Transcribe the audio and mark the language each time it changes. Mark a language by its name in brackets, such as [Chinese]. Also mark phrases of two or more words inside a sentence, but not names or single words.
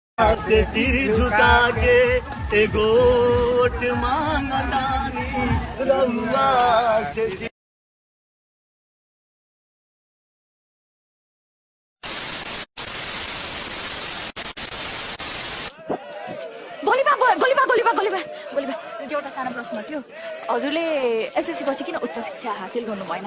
[Bhojpuri] से सिर झुका के गोट मांगतानी रउआ से [Nepali] एउटा सानो प्रश्न थियो हजुरले एसएलसी पछि किन उच्च शिक्षा हासिल गर्नु भएन